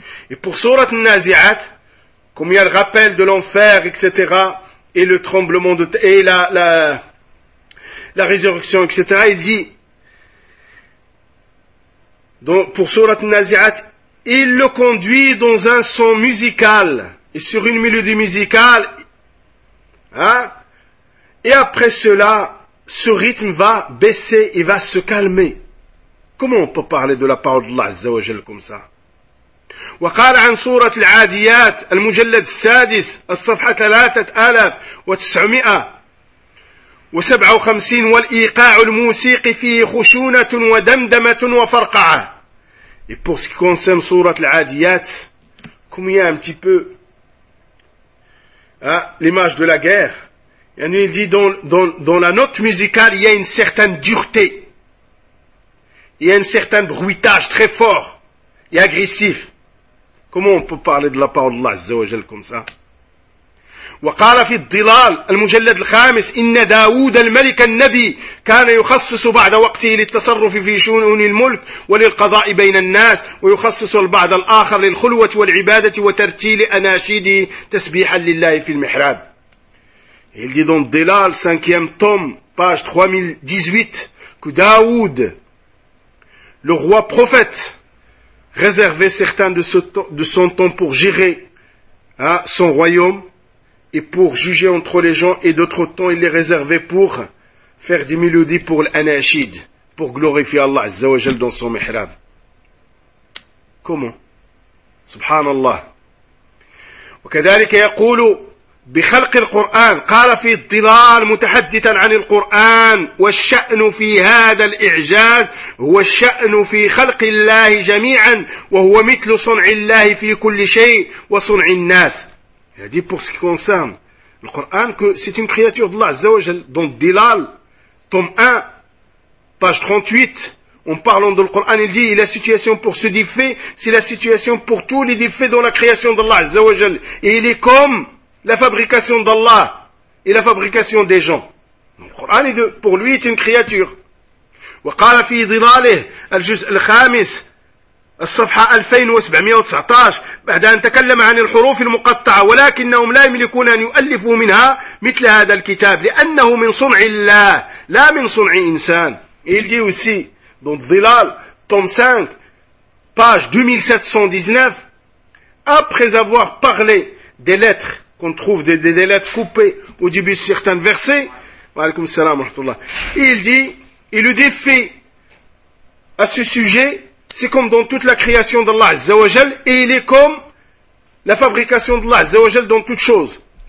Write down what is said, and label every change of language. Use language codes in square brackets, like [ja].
[fr] Et pour surat an-Nazi'at, comme il y a le rappel de l'enfer, etc., et le tremblement de et la résurrection, etc., il dit, donc pour Surat Nazi'at, il le conduit dans un son musical, et sur une mélodie musicale, et après cela, ce rythme va baisser, il va se calmer. Comment on peut parler de la parole d'Allah, Azza wa Jal, comme ça? [ar] وقال عن سورة العاديات المجلد السادس الصفحة 3957 والإيقاع الموسيقي فيه خشونة ودمدمة وفرقعة. [fr] Et pour ce qui concerne سورة العاديات, comme il y a un petit peu l'image de la guerre, il dit dans la note musicale il y a une certaine dureté, il y a un certain bruitage très fort et agressif. Comment on peut parler de la parole d'Allah Azza wa Jal comme ça? [ar] وقال في الظلال المجلد الخامس إن داود الملك النبي كان يخصص بعض وقته للتصرف في شؤون الملك وللقضاء بين الناس ويخصص البعض الآخر للخلوة والعبادة وترتيل أناشيده تسبيحا لله في المحراب. [fr] Il dit dans Dhilal, 5e tome, page 3018, que Daoud, le roi prophète, réservait certains de son temps pour gérer son royaume, et pour juger entre les gens, et d'autres temps il est réservé pour faire des mélodies pour l'anachid, pour glorifier Allah Azza wa Jal dans son mihrab. Comment? Subhanallah. [ar] وكذلك يقول بخلق القرآن قال في الضلال متحدثا عن القرآن والشأن في هذا الإعجاز هو الشأن في خلق الله جميعا وهو مثل صنع الله في كل شيء وصنع الناس. [fr] Il a dit pour ce qui concerne le Coran que c'est une créature d'Allah Azza wa Jal. Dans Dilal, tome 1, page 38, en parlant de le Coran, il dit, la situation pour ce défait, c'est la situation pour tous les défaits dans la création d'Allah Azza wa Jal. Et il est comme la fabrication d'Allah et la fabrication des gens. Le Coran, pour lui, est une créature. [ar] وقال في ظلاله الجزء الخامس الصفحة 2719 بعد أن تكلم عن الحروف المقطعة ولكنهم لا يملكون أن يؤلفوا منها مثل هذا الكتاب لأنه من صنع الله لا من صنع إنسان. [fr] Il dit aussi dans Dhilal, tome 5, page 2719, après avoir parlé des lettres qu'on trouve, des lettres coupées au début de certains versets, [ar] wa alaykoum salam wa rahmatullah, [fr] il dit, et le défi à ce sujet, c'est comme dans toute la création d'Allah Azza wa Jal, et il est comme la fabrication d'Allah Azza wa Jal dans toute chose.